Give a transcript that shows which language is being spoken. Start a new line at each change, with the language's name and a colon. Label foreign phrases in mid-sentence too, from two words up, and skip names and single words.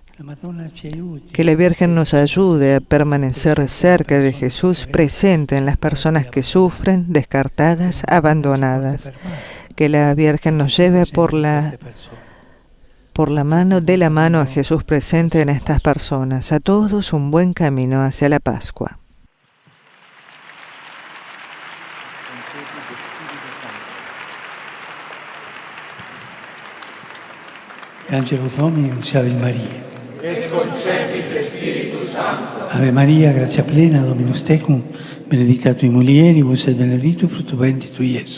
Spanish: Que la Virgen nos ayude a permanecer cerca de Jesús, presente en las personas que sufren, descartadas, abandonadas. Que la Virgen nos lleve por la mano a Jesús presente en estas personas. A todos un buen camino hacia la Pascua.
Latin: Angelus Domini, nunciavit Maria. Et concepit Spiritus Sancto. Ave Maria, grazia plena, Dominus tecum, benedicta tui mulieribus et benedictus fructus ventris tui, Iesus.